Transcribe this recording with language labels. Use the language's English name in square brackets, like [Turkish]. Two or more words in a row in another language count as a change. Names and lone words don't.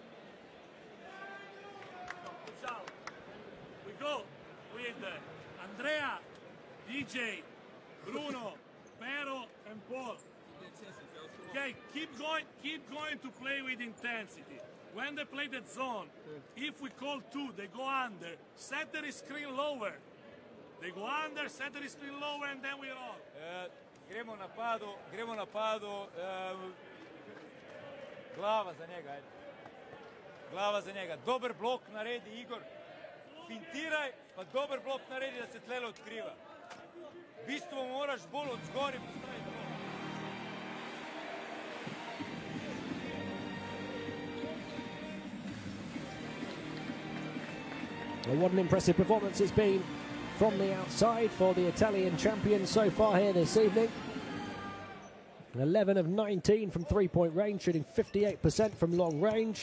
[English] We go with Andrea, DJ, Bruno, Pero, and Paul. Okay, keep going to play with intensity. When they play that zone, if we call 2, they go under, set the screen lower. They go under, set the screen lower, and then we roll. [Slovenian] Gremo napadu, glava za njega, ajde. Glava za njega. Dobar blok naredi Igor. Fintiraj, pa dobar blok naredi da se tlele otkriva. Bistvo moraš bolj od zgori postaviti blok. [English] Well, what an impressive performance it's been from the outside for the Italian champions so far here this evening. 11 of 19 from three-point range, shooting 58% from long range.